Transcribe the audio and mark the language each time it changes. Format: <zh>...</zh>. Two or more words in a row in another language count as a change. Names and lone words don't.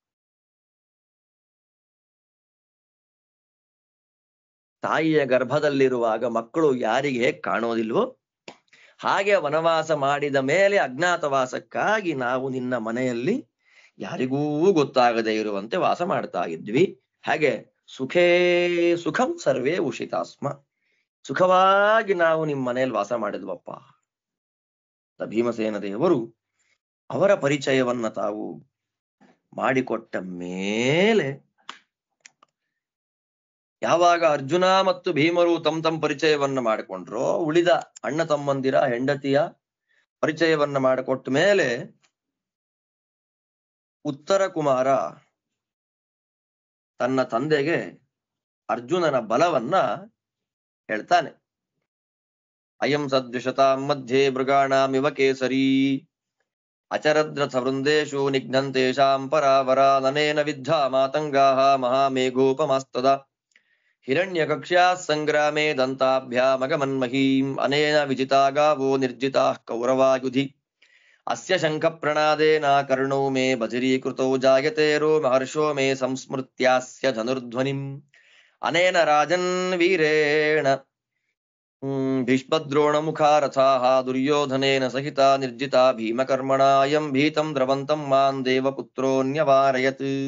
<kn>ತಾಯಿಯ ಗರ್ಭದಲ್ಲಿರುವಾಗ ಮಕ್ಕಳು ಯಾರಿಗೆ ಹೇಗೆ ಕಾಣೋದಿಲ್ವೋ ಹಾಗೆ ವನವಾಸ ಮಾಡಿದ ಮೇಲೆ ಅಜ್ಞಾತವಾಸಕ್ಕಾಗಿ ನಾವು ನಿನ್ನ ಮನೆಯಲ್ಲಿ ಯಾರಿಗೂ ಗೊತ್ತಾಗದೇ ಇರುವಂತೆ ವಾಸ ಮಾಡ್ತಾ ಇದ್ವಿ. ಹಾಗೆ</kn> <sa>ಸುಖೇ ಸುಖಂ ಸರ್ವೇ ಉಷಿತಾಸ್ಮ,</sa> <kn>ಸುಖವಾಗಿ ನಾವು ನಿಮ್ಮ ಮನೆಯಲ್ಲಿ ವಾಸ ಮಾಡಿದ್ವಪ್ಪ. ಭೀಮಸೇನ ದೇವರು ಅವರ ಪರಿಚಯವನ್ನ ತಾವು ಮಾಡಿಕೊಟ್ಟ ಮೇಲೆ, ಯಾವಾಗ ಅರ್ಜುನ ಮತ್ತು ಭೀಮರು ತಮ್ಮ ಪರಿಚಯವನ್ನ ಮಾಡಿಕೊಂಡ್ರೋ, ಉಳಿದ ಅಣ್ಣ ತಮ್ಮಂದಿರ ಹೆಂಡತಿಯ ಪರಿಚಯವನ್ನ ಮಾಡಿಕೊಟ್ಟ ಮೇಲೆ ಉತ್ತರ ಕುಮಾರ ತನ್ನ ತಂದೆಗೆ ಅರ್ಜುನನ ಬಲವನ್ನ ಹೇಳ್ತಾನೆ.</kn> <sa>ಅಯಂ ಸದ್ವಿಷತಾಂ ಮಧ್ಯೆ ಮೃಗಾಣಾಮಿವ ಕೇಸರಿ ಅಚರದ್ರಥ ವೃಂದೇಶು ನಿಘ್ನಂತೇಷಾಂ ಪರಾವರ ನನೇನ ವಿದ್ಧಾ ಮಾತಂಗಾಹ ಮಹಾಮೇಘೋಪಮಾಸ್ತದ ಹಿರಣ್ಯ ಕಕ್ಷ್ಯಾ ಸಂಗ್ರಾಮೇ ದಂತಾಭ್ಯಾಮಗಮನ್ಮಹೀಂ ಅನೇನ ವಿಜಿತಾ ಗಾವೋ ನಿರ್ಜಿತಾಃ ಕೌರವಾಯುಧಿ ಅಸ್ಯ ಶಂಖ ಪ್ರಣಾದೇನ ಕರ್ಣೋ ಮೇ ಬಧಿರೀಕೃತೋ ಜಾಯತೇರೋ ಮಹರ್ಷೋ ಮೇ ಸಂಸ್ಮೃತ್ಯಾಸ್ಯ ಧನುರ್ಧ್ವನಿಂ ಅನೇನ ರಾಜನ್ ವೀರೇಣ ಭೀಷ್ಮದ್ರೋಣ ಮುಖಾರಥಾಃ ದುರ್ಯೋಧನೇನ ಸಹಿತ ನಿರ್ಜಿತಾ ಭೀಮಕರ್ಮಣಾ ಅಯಂ ಭೀತಂ ದ್ರವಂತಂ ಮಾಂ ದೇವಪುತ್ರೋನ್ಯವಾರಯತ್</sa>